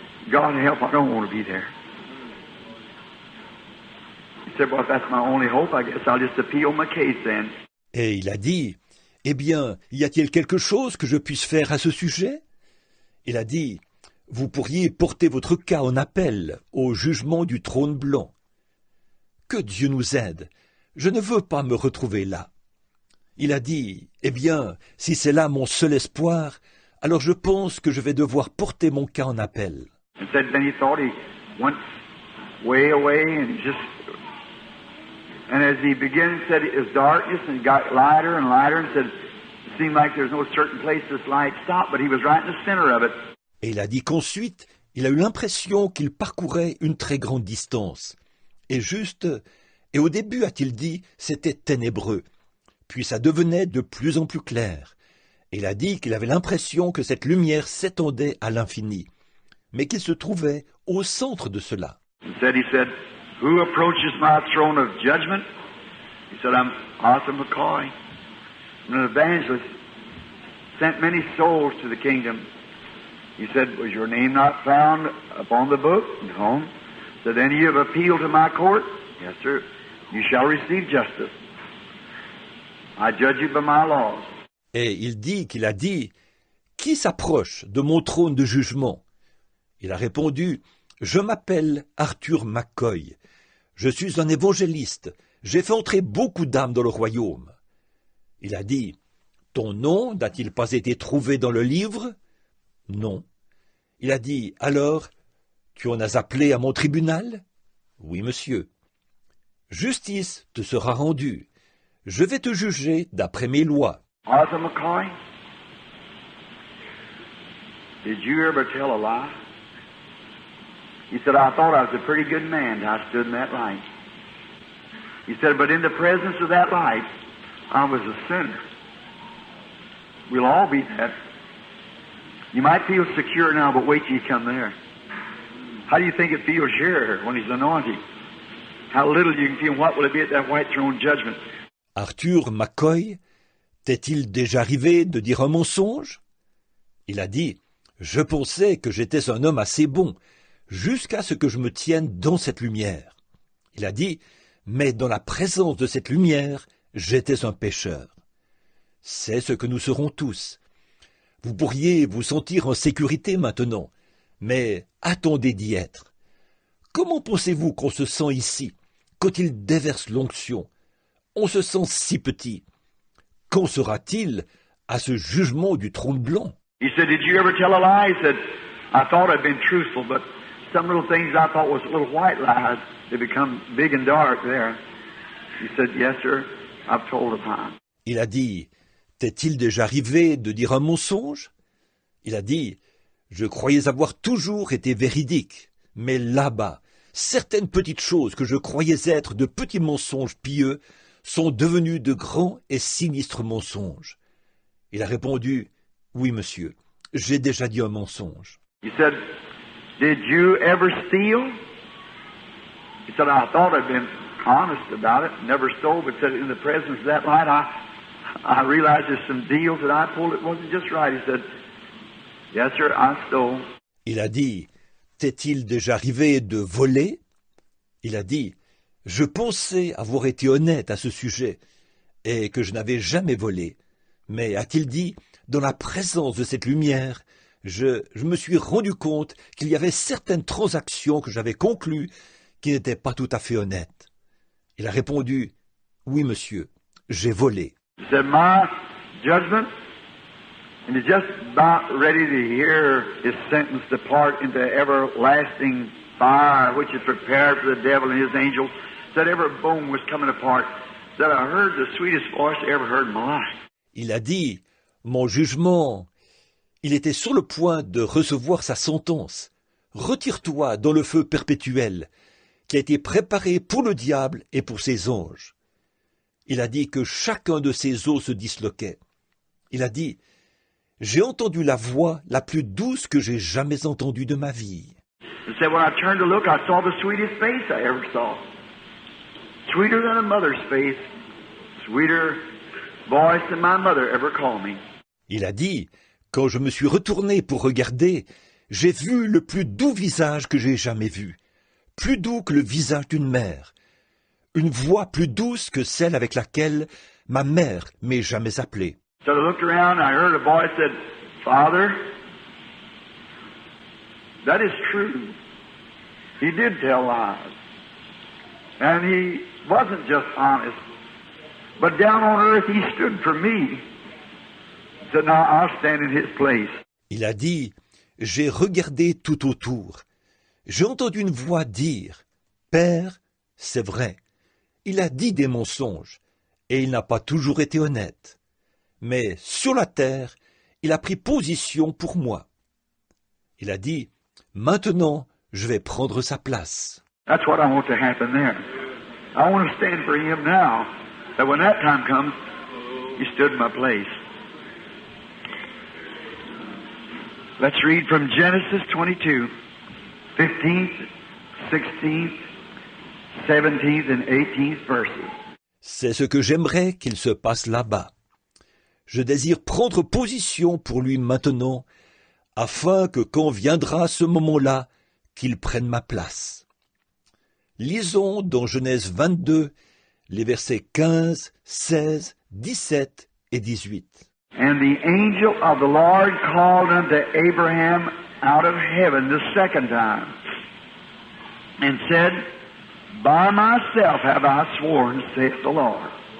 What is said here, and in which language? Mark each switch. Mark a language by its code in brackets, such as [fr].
[en] God help, I don't want to be there. He said, well, if that's my only hope, I guess I'll just appeal my case then. [fr] Et il a dit, eh bien, y a-t-il quelque chose que je puisse faire à ce sujet? Il a dit, vous pourriez porter votre cas en appel au jugement du trône blanc. Que Dieu nous aide. Je ne veux pas me retrouver là. Il a dit, eh bien, si c'est là mon seul espoir, alors je pense que je vais devoir porter mon cas en appel. [en] And said then he thought he went way away and as he began, said it was darkness and it got lighter and lighter and said it seemed like there's no certain place this light stopped, but he was right in the center of it. [fr] Et il a dit qu'ensuite, il a eu l'impression qu'il parcourait une très grande distance. Et au début, a-t-il dit, c'était ténébreux. Puis ça devenait de plus en plus clair. Et il a dit qu'il avait l'impression que cette lumière s'étendait à l'infini, mais qu'il se trouvait au centre de cela. [en] He said, who approaches my throne of judgment? He said, I'm Arthur McCoy. I'm an evangelist. Sent many souls to the kingdom. He said, was your name not found upon the book? No. So then you have appealed to my court? Yes, sir. You shall receive justice. I judge you by my laws. [fr] Et il dit qu'il a dit, qui s'approche de mon trône de jugement? Il a répondu, je m'appelle Arthur McCoy. Je suis un évangéliste. J'ai fait entrer beaucoup d'âmes dans le royaume. Il a dit, ton nom n'a-t-il pas été trouvé dans le livre? Non. Il a dit, alors, Tu en as appelé à mon tribunal? Oui, monsieur. Justice te sera rendue. Je vais te juger d'après mes lois. [en] Arthur McCoy, did you ever tell a lie? He said, I thought I was a pretty good man till I stood in that light. He said, but in the presence of that light, I was a sinner. We'll all be that. You might feel secure now, but wait till you come there. How do you think it feels here when He's anointed? How little you can feel. What will it be at that white throne judgment? [fr] Arthur McCoy, t'est-il déjà arrivé de dire un mensonge? Il a dit, je pensais que j'étais un homme assez bon, jusqu'à ce que je me tienne dans cette lumière. Il a dit, mais dans la présence de cette lumière, j'étais un pécheur. C'est ce que nous serons tous. Vous pourriez vous sentir en sécurité maintenant, mais attendez d'y être. Comment pensez-vous qu'on se sent ici, quand il déverse l'onction? On se sent si petit. Qu'en sera-t-il à ce jugement du trône blanc? [en] He said, did you ever tell a lie? He said, I thought I'd been truthful, but some little things I thought was little white lies, they become big and dark there. He said, yes, sir, I've told a time. [fr] Il a dit, t'est-il déjà arrivé de dire un mensonge? Il a dit, je croyais avoir toujours été véridique, mais là-bas, certaines petites choses que je croyais être de petits mensonges pieux sont devenues de grands et sinistres mensonges. Il a répondu, oui, monsieur, j'ai déjà dit un mensonge. [en] He said, did you ever steal? He said, I thought I'd been honest about it, never stole, but said in the presence of that light, I realized there's some deals that I pulled. It wasn't just right. He said, yes, sir, I stole. [fr] Il a dit, t'est-il déjà arrivé de voler? Il a dit, je pensais avoir été honnête à ce sujet et que je n'avais jamais volé. Mais a-t-il dit, dans la présence de cette lumière, je me suis rendu compte qu'il y avait certaines transactions que j'avais conclues qui n'étaient pas tout à fait honnêtes. Il a répondu, oui, monsieur, j'ai volé. [en] He said, my judgment, and he's just about ready to hear his sentence depart into everlasting fire, which is prepared for the devil and his angels. Said every bone was coming apart. Said I heard the sweetest voice I ever heard in my life. [fr] Il a dit, mon jugement, il était sur le point de recevoir sa sentence. Retire-toi dans le feu perpétuel, qui a été préparé pour le diable et pour ses anges. Il a dit que chacun de ses os se disloquait. Il a dit, j'ai entendu la voix la plus douce que j'ai jamais entendue de ma vie. [en] He said, when I turned to look, I saw the sweetest face I ever saw. Sweeter than a mother's face. Sweeter voice than my mother ever called me. [fr] Il a dit, quand je me suis retourné pour regarder, j'ai vu le plus doux visage que j'ai jamais vu. Plus doux que le visage d'une mère. Une voix plus douce que celle avec laquelle ma mère m'ait jamais appelé. [en] So I looked around and I heard a voice said, Father, that is true. He did tell lies. And he wasn't just honest. But down on earth he stood for me. He said, now I'll stand in his place. [fr] Il a dit, j'ai regardé tout autour. J'ai entendu une voix dire, Père, c'est vrai. Il a dit des mensonges, et il n'a pas toujours été honnête. Mais sur la terre, il a pris position pour moi. Il a dit, maintenant, je vais prendre sa place. [en] That's what I want to happen there. I want to stand for him now. That when that time comes, he stood in my place. Let's read from Genesis 22, 15th, 16th, 17th and 18th verses. [fr] C'est ce que j'aimerais qu'il se passe là-bas. Je désire prendre position pour lui maintenant, afin que quand viendra ce moment-là, qu'il prenne ma place. Lisons dans Genèse 22, les versets 15, 16, 17 et 18. [en] And the angel of the Lord called unto Abraham out of heaven the second time, and said, By myself have I sworn, saith the Lord.